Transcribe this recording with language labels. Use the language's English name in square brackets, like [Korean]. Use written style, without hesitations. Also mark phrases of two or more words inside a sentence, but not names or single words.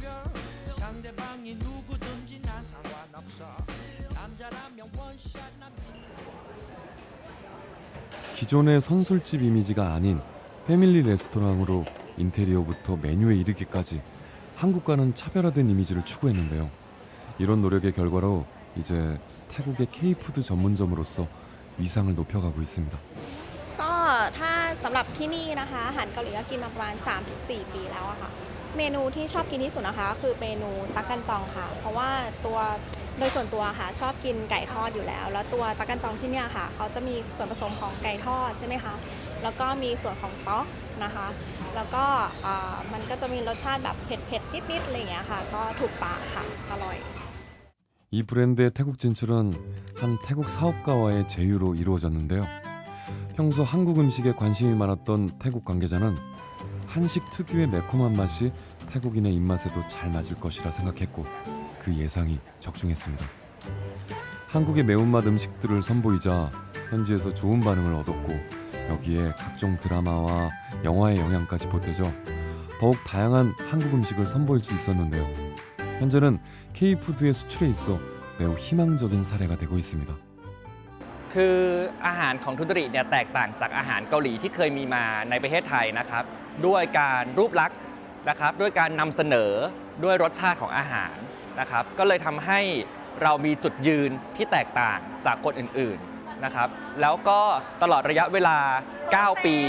[Korean] 기존의 선술집 이미지가 아닌 패밀리 레스토랑으로 인테리어부터 메뉴에 이르기까지 한국과는 차별화된 이미지를 추구했는데요. 이런 노력의 결과로 이제 태국의 K-푸드 전문점으로서 위상을 높여가고 있습니다. [Thai] ก็ถ้าสำหรับที่นี่นะคะอาหารเกาหลีก็กินมาประมาณ 3-4 ปีแล้วอะค่ะเมนูที่ชอบกินที่สุดนะคะคือเมนูตักกันจองค่ะเพราะว่าตัวโดยส่วนตัวค่ะชอบกินไก่ทอดอยู่แล้วแล้วตัวตักกันจองที่เนี่ยค่ะเขาจะมีส่วนผสมของไก่ทอดใช่ไหมคะแล้วก็มีส่วนของต๊อกนะคะแล้วก็มันก็จะมีรสชาติแบบเผ็ดๆนิดๆอะไรอย่างเงี้ยค่ะก็ถูกปากค่ะอร่อย [Korean] 이 브랜드의 태국 진출은 한 태국 사업가와의 제휴로 이루어졌는데요. 평소 한국 음식에 관심이 많았던 태국 관계자는 한식 특유의 매콤한 맛이 태국인의 입맛에도 잘 맞을 것이라 생각했고 그 예상이 적중했습니다. 한국의 매운맛 음식들을 선보이자 현지에서 좋은 반응을 얻었고 여기에 각종 드라마와 영화의 영향까지 보태져 더욱 다양한 한국 음식을 선보일 수 있었는데요. 현재는 K-푸드의 수출에 있어 매우 희망적인 사례가 되고 있습니다. [Thai] คืออาหารของทุดริเนี่ยแตกต่างจากอาหารเกาหลีที่เคยมีมาในประเทศไทยนะครับด้วยการรูปลักษณ์นะครับด้วยการนำเสนอด้วยรสชาติของอาหารนะครับก็เลยทำให้เรามีจุดยืนที่แตกต่างจากคนอื่นๆนะครับแล้วก็ตลอดระยะเวลา 9 ปี